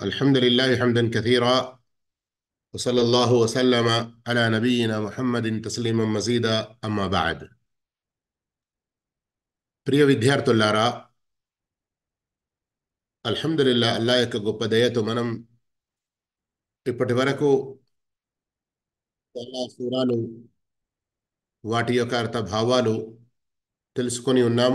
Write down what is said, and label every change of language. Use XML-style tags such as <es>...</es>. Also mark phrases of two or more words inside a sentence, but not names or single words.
<ar>الحمد لله حمدا كثيرا وصلى الله وسلم على نبينا محمد تسليما مزيدا أما بعد</ar> <te>ప్రియ విద్యార్థులారా అల్హమ్దులిల్లాహ్ అల్లాహ్ యొక్క గొప్ప దయతో మనం ఇప్పటి వరకు చాలా సూరాలు వాటి యొక్క అర్థ భావాలు తెలుసుకొని ఉన్నాము.</te>